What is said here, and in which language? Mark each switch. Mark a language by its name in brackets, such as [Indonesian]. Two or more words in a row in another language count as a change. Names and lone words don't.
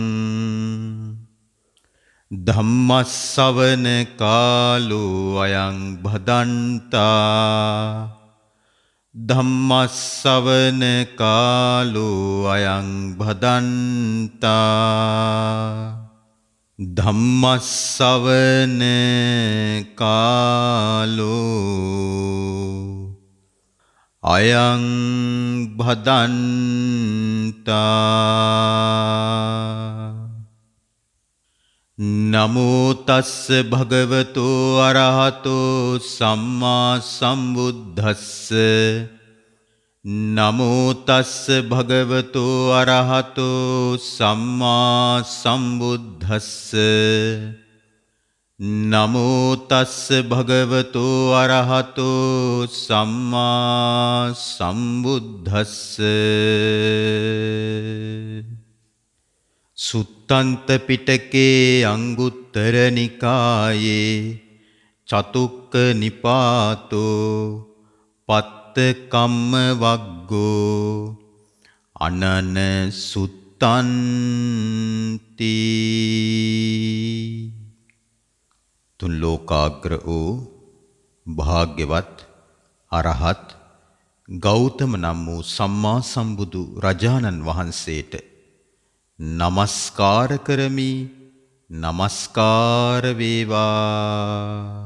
[Pali] ධම්මස්සවන කාලෝ අයං භදන්තා ධම්මස්සවන කාලෝ අයං භදන්තා ධම්මස්සවන කාලෝ අයං භදන්තා නමෝ තස්ස භගවතෝ අරහතෝ සම්මා සම්බුද්දස්ස නමෝ තස්ස භගවතෝ අරහතෝ සම්මා සම්බුද්දස්ස නමෝ තස්ස භගවතෝ අරහතෝ සම්මා සම්බුද්දස්ස සුත්තන්ත පිටකේ අංගුත්තර නිකායේ චතුක්ක නිපාතෝ පත්ත කම්ම වග්ගෝ අනන [Sinhala] සුත්තන්ති තුන් ලෝකාග්‍ර වූ භාග්‍යවත් අරහත් ගෞතම නම් වූ සම්මා සම්බුදු රජාණන් වහන්සේට නමස්කාර කරමි නමස්කාර වේවා.